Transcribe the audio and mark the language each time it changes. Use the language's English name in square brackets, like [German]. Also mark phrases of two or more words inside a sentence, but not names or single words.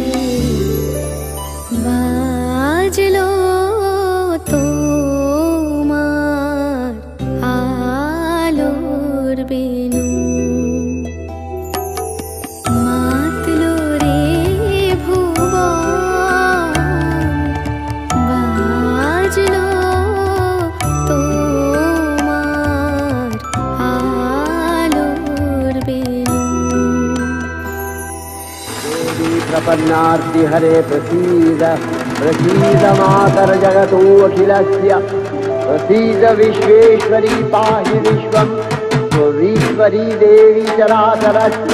[Bangla] বাজলো তোমার আলোর বেনু, মাতলো রে ভুবন, বাজলো তোমার আলোর বেনু। [Sanskrit] देवी प्रपन्नार्ति हरे प्रसीद प्रसीद मातर जगतो अखिलस्य, प्रसीद विश्वेश्वरी पाहि विश्वं त्वमीश्वरी देवी चराचरस्य।